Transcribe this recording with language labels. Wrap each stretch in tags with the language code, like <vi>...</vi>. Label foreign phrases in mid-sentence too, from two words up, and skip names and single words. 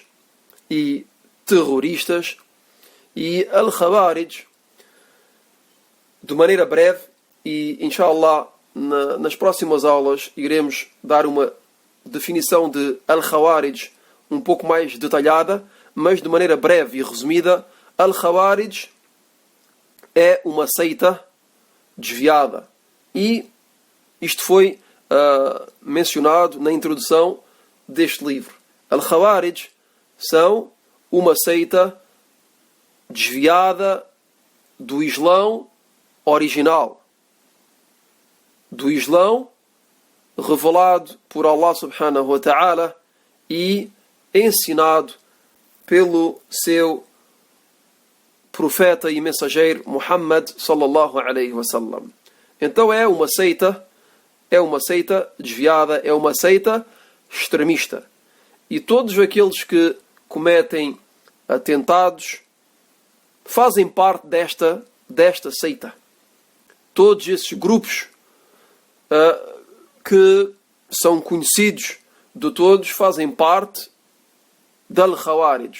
<pt>e terroristas, e Al-Khawarij, de maneira breve, e inshallah nas próximas aulas iremos dar uma definição de Al-Khawarij um pouco mais detalhada, mas de maneira breve e resumida, Al-Khawarij é uma seita desviada. E isto foi mencionado na introdução deste livro. Al-Khawarij são uma seita desviada do Islão original, do Islão revelado por</pt> <ar>الله سبحانه وتعالى</ar> <pt>e ensinado pelo seu profeta e mensageiro Muhammad</pt> <ar>صلى الله عليه وسلم.</ar> <pt>Então é uma seita desviada, é uma seita extremista. E todos aqueles que cometem atentados fazem parte desta seita. Todos esses grupos que são conhecidos de todos fazem parte da Al-Khawarij.</pt>